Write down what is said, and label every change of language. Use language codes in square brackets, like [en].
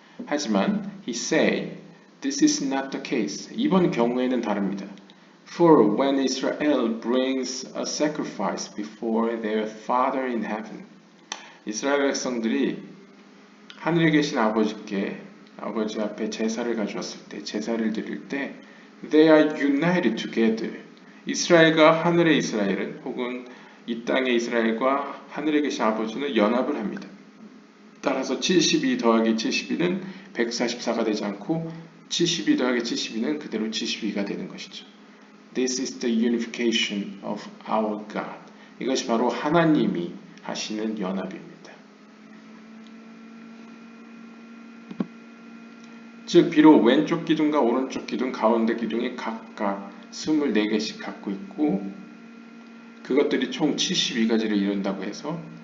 [en] 하지만 he said this is not the case. [ko] 이번 경우에는 다릅니다. [en] For when Israel brings a sacrifice before their Father in heaven, [ko] 이스라엘 백성들이 하늘에 계신 아버지 앞에 제사를 가져왔을 때, 제사를 드릴 때, [en] they are united together. [ko] 이스라엘과 하늘의 이스라엘은 혹은 이 땅의 이스라엘과 하늘에 계신 아버지는 연합을 합니다. 따라서 72 더하기 72는 144가 되지 않고 72 더하기 72는 그대로 72가 되는 것이죠. [en] This is the unification of our God. [ko] 이것이 바로 하나님이 하시는 연합입니다. 즉 비록 왼쪽 기둥과 오른쪽 기둥, 가운데 기둥이 각각 24개씩 갖고 있고 그것들이 총 72가지를 이룬다고 해서